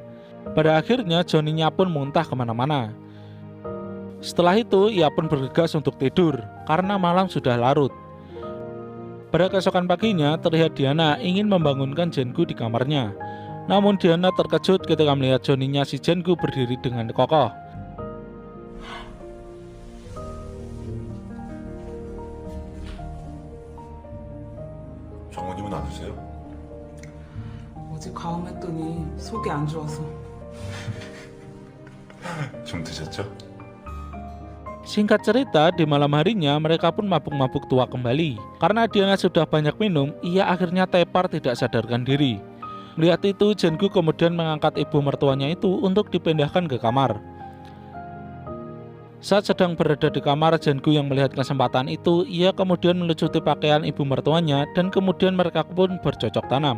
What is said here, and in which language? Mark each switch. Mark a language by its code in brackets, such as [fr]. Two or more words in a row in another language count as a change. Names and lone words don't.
[id] Pada akhirnya, Johnny-nya pun muntah kemana-mana. Setelah itu, ia pun bergegas untuk tidur, karena malam sudah larut. Pada keesokan paginya, terlihat Diana ingin membangunkan Jin-gu di kamarnya. Namun Diana terkejut ketika melihat Johnny-nya si Jin-gu berdiri dengan kokoh. [ko] 정원님은 안 드세요? 어제 가음했더니 속이 안 좋아서. 좀 드셨죠? [id] Singkat cerita, di malam harinya mereka pun mabuk-mabuk tua kembali. Karena Diana sudah banyak minum, ia akhirnya tepar tidak sadarkan diri. Melihat itu, Jin-gu kemudian mengangkat ibu mertuanya itu untuk dipindahkan ke kamar. Saat sedang berada di kamar, Jin-gu yang melihat kesempatan itu, ia kemudian melucuti pakaian ibu mertuanya dan kemudian mereka pun bercocok tanam.